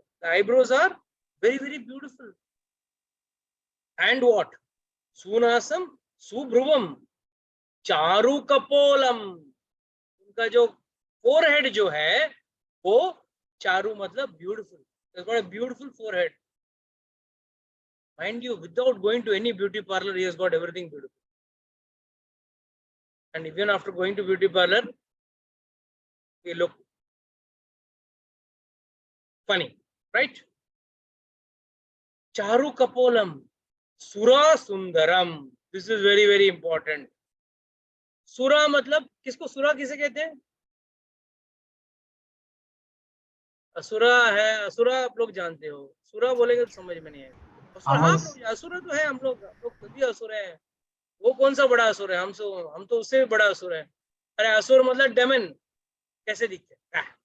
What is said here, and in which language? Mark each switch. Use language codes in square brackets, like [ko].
[en] Eyebrows are very very beautiful. And what? [sa] सुनासम, सुब्रुवम, चारु कपोलम। [hi] उनका जो forehead जो है वो चारु मतलब [en] Beautiful, beautiful forehead. Mind you, without going to any beauty parlor, he has got everything beautiful. And even after going to beauty parlor, he look funny, right? [sa] Charu kapolam, sura sundaram. [en] This is very very important. [hi] सुरा मतलब किसको, सुरा किसे कहते हैं? असुरा है, असुरा आप लोग जानते हो, सुरा बोलेंगे तो समझ में नहीं आएगा। असुर, हाँ, असुर तो है, हम लोग खुद भी असुर है। वो कौन सा बड़ा असुर है? हम तो उससे भी बड़ा असुर है। अरे असुर मतलब डेमन, कैसे दिखते हैं?